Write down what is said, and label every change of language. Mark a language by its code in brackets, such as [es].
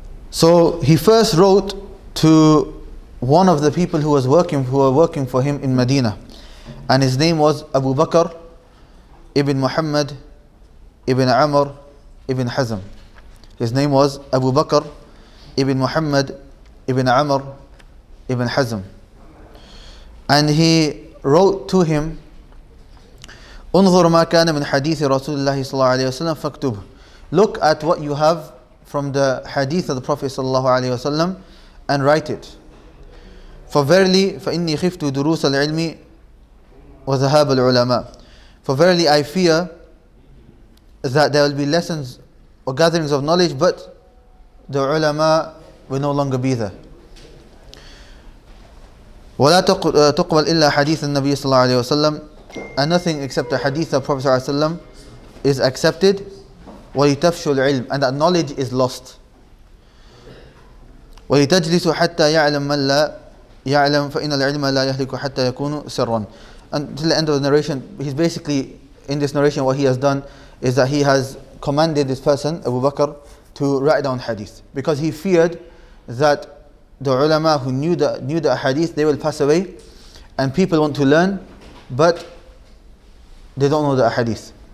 [en] So he first wrote to one of the people who were working for him in Medina, and his name was Abu Bakr ibn Muhammad ibn Amr ibn Hazm. His name was Abu Bakr ibn Muhammad ibn Amr ibn Hazm. And he wrote to him, [ar] انظر ما كان من حديث رسول الله صلى الله عليه وسلم فاكتبه. [en] Look at what you have from the hadith of the Prophet [ar] صلى الله عليه وسلم [en] and write it. For verily [ar] فإني خفت دروس العلم وذهاب العلماء. [en] For verily I fear that there will be lessons or gatherings of knowledge, but the ulama will no longer be there. [ar] ولا تقبل إلا حديث النبي صلى الله عليه وسلم, [en] and nothing except the hadith of Prophet صلى الله عليه وسلم is accepted. [ar] وَلِتَفْشُ الْعِلْمِ, [en] and that knowledge is lost. [ar] وَلِتَجْلِسُ حَتَّى يَعْلَمْ مَنْ لَا يَعْلَمْ فَإِنَّ الْعِلْمَ لَا يَهْلِكُ حَتَّى يَكُونُ سِرًّا. [en] Until the end of the narration, he's basically, in this narration, what he has done is that he has commanded this person, Abu Bakr, to write down hadith, because he feared that the ulama who knew the hadith, they will pass away, and people want to learn, but they don't know the hadith.